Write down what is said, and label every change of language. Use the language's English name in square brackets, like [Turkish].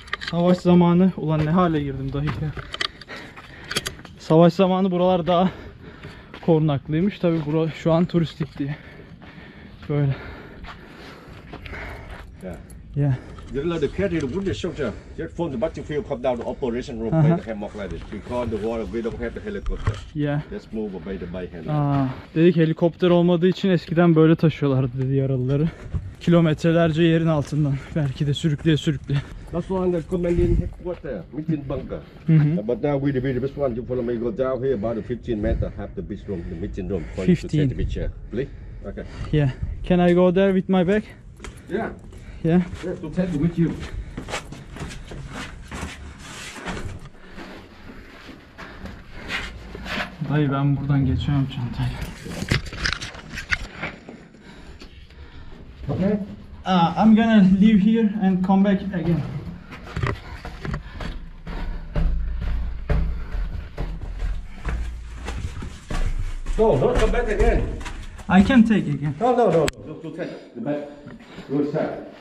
[Turkish] Savaş zamanı, ulan ne hale girdim dayı ya. Savaş zamanı buralar daha korunaklıymış. Tabi bura şu an turistik diye. Böyle. [English] Yeah. Yeah. You know the cat here, the wounded soldier, just from the battlefield come down to operation room by the hammock like this. Because the water, we don't have the helicopter. Yeah. Just move by the bike hand. [Turkish] Dedik helikopter olmadığı için eskiden böyle taşıyorlardı dedi yaralıları. Kilometrelerce yerin altından. Belki de sürükleye sürükleye. [English] That's one the commanding headquarters, meeting bunker. But now we the best one, you follow me, go down here about the 15 meters, have the beach room, the meeting room for you to 15. take the picture. Please? Okay. Yeah. Can I go there with my bag? Yeah. Yeah. Yeah, to take it with you. [Turkish] Dayı ben buradan geçemem çantayla. [English] Okay. I'm gonna leave here and come back again. No, don't come back again. I can take again. No. To take the back. Go inside.